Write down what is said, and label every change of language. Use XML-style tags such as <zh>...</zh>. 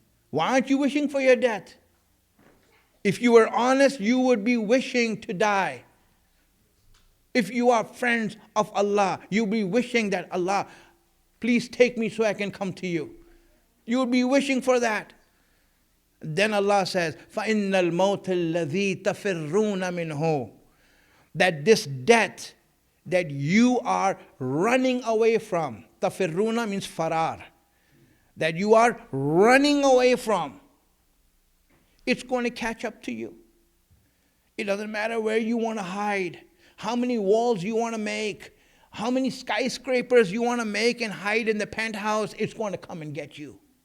<en>Why aren't you wishing for your death? If you were honest, you would be wishing to die. If you are friends of Allah, you'll be wishing that Allah, please take me so I can come to you. You'll be wishing for that. Then Allah says,</en> <ar>فَإِنَّ الْمَوْتَ الَّذِي تَفِرُّونَ مِنْهُ.</ar> <en>That this death that you are running away from, tafirruna means farar, that you are running away from, it's going to catch up to you. It doesn't matter where you want to hide, how many walls you want to make, how many skyscrapers you want to make and hide in the penthouse, it's going to come and get you.</en>